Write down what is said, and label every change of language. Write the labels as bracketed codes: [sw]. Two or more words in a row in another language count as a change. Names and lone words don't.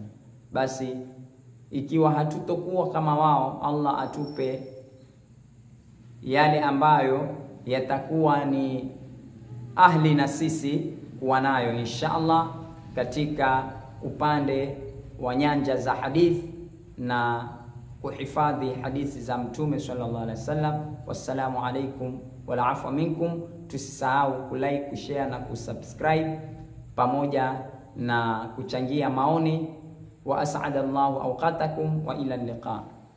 [sw] Basi ikiwa hatutokuwa kama wao, Allah atupe yale ambayo yatakuwa ni ahli na sisi kuwa nayo inshallah katika upande wa nyanja za hadithi na kuhifadhi hadithi za Mtume [ar] صلى الله عليه وسلم. والسلام عليكم والعفو منكم. [sw] Tusisahau kulike, kushare na kusubscribe pamoja na kuchangia maoni. [ar] وأسعد الله أوقاتكم وإلى اللقاء.